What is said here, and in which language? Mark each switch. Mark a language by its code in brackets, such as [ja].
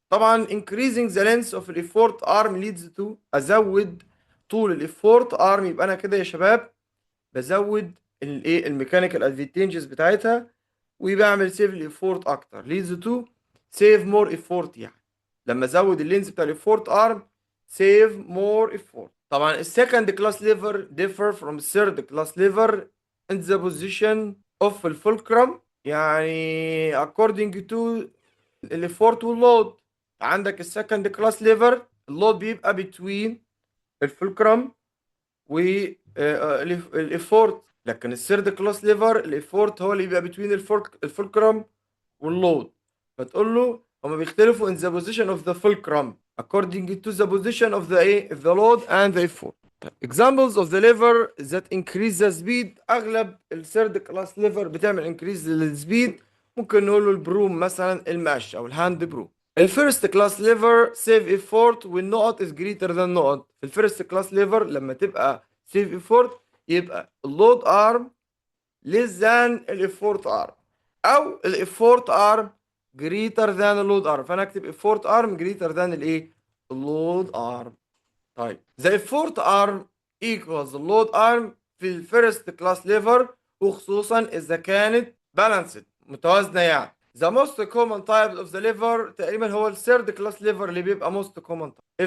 [ar] طبعا [en] increasing the length of [ar] الافورت ارم [en] leads to [ar] ازود طول الافورت ارم، يبقى انا كده يا شباب بزود الايه الميكانيكال ادفانتجز بتاعتها وبعمل سيف الافورت اكتر. [en] leads to save more effort، [ar] يعني لما ازود اللينز بتاع الافورت ارم [en] save more effort. طبعا السكند كلاس ليفر differ from third class liver in the position of الفولكرم، يعني according to الافورت واللود. [ar] عندك السكند كلاس ليفر اللود بيبقى between الفولكرم والافورت، لكن الثيرد كلاس ليفر الافورت هو اللي بيبقى between الفولكرم واللود. فتقول له هما بيختلفوا [en] in the position of the fulcrum according to the position of the load and the effort. Examples of the lever that increase the speed. [ar] اغلب الثيرد كلاس ليفر بتعمل increase للسبيد، ممكن نقول له البروم مثلا، الماش او الهاند بروم. الفيرست كلاس ليفر سيف ايفورت والنقط [en] is greater than [ar] نقط. في الفيرست كلاس ليفر لما تبقى سيف ايفورت يبقى اللود ارم [en] less than [ar] الافورت ارم، او الافورت ارم [en] greater than [ar] اللود ارم. فانا اكتب [en] effort arm greater than [ar] الايه، اللود ارم. طيب [en] the effort arm equals [ar] اللود ارم في الفيرست كلاس ليفر، وخصوصا اذا كانت balanced متوازنه يعني. [en] the most common type of the lever [ar] تقريبا هو الثيرد كلاس ليفر اللي بيبقى [en] most common type.